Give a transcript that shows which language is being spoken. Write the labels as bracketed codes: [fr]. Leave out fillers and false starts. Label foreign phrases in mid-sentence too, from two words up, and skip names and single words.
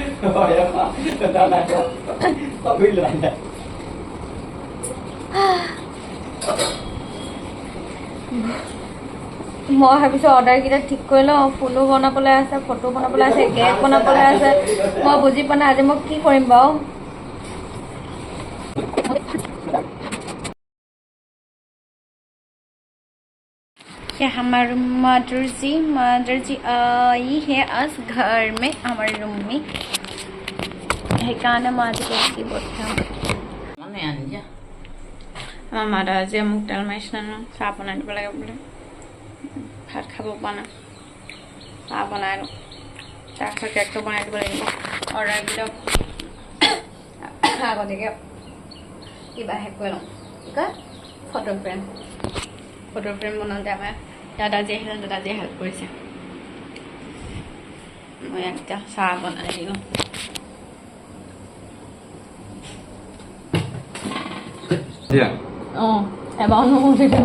[as] মই ভাবিছোঁ অৰ্ডাৰকেইটা ঠিক কৰি লওঁ ফুলো বনাবলৈ আছে ফটো বনাবলৈ আছে কেক বনাবলৈ আছে মই বুজি পোৱা নাই আজি মই কি কৰিম বাৰু [hi] हमारी मदर जी आई है आज घर में हमारे रूम में [as] সেইকাৰণে মই আজি কেক পঠিয়াম আমাৰ মাদাৰ আজি মোক তেল মাৰিছে ন চাহ বনাই দিব লাগে বোলে ভাত খাব পৰা নাই চাহ বনাই লওঁ তাৰপিছত কেকটো বনাই দিব লাগিব অৰ্ডাৰবিলাক আগতীয়াকৈ কিবা শেষ কৰি লওঁ কি কয় [en] photo frame [as] বনাওঁতে আমাৰ দাদাজীয়ে আহিলে দাদাজীয়ে হেল্প কৰিছে মই এতিয়া চাহ বনাই দিলোঁ অঁ এবাৰ নহওঁতে